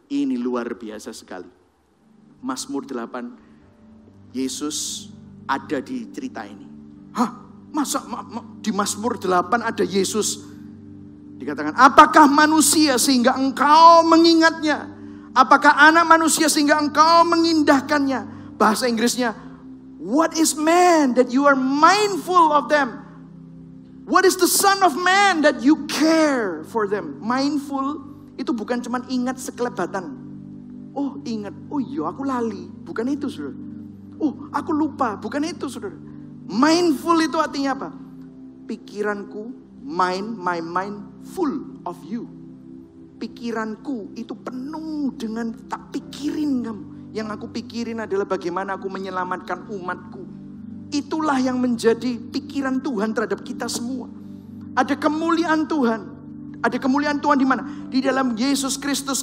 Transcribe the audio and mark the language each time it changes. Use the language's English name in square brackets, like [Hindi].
[Indonesian] Ini luar biasa sekali. Mazmur 8, Yesus ada di cerita ini. Hah? Masa di Mazmur 8 ada Yesus? Dikatakan, apakah manusia sehingga engkau mengingatnya? Apakah anak manusia sehingga engkau mengindahkannya? Bahasa Inggrisnya, [English] what is man that you are mindful of them? What is the son of man that you care for them? [Indonesian] Mindful itu bukan cuma ingat sekelebatan. Oh ingat, oh iya aku lali. Bukan itu, saudara. Oh aku lupa, bukan itu, saudara. Mindful itu artinya apa? Pikiranku, [English] my mind full of you. [Indonesian] Pikiranku itu penuh dengan tak pikirin kamu. Yang aku pikirin adalah bagaimana aku menyelamatkan umatku. Itulah yang menjadi pikiran Tuhan terhadap kita semua. Ada kemuliaan Tuhan. Ada kemuliaan Tuhan di mana? Di dalam Yesus Kristus.